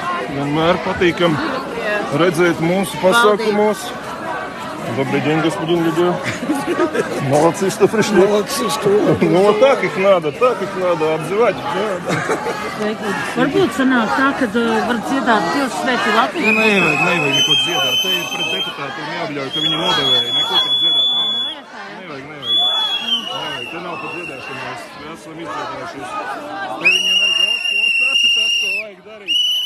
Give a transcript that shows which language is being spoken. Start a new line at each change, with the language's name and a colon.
Latvian: Vienmēr patīkam redzēt mūsu pasākumos.
Russian: Добрый день, господин Лидия. Молодцы, что пришли. Молодцы, что... Ну, вот так их надо обзывать.
Latvian: Varbūt sanāk tā, kad var dziedāt Dievs svētī Latviju. Nevajag neko dziedāt. Te ir pret deputātiem jābļauj, ka viņi nodevēja. Neko tur dziedāt nevajag. Te nav pat dziedāšana. Mēs esam izdziedājušies. Te viņiem vajag tas, ko vajag darīt.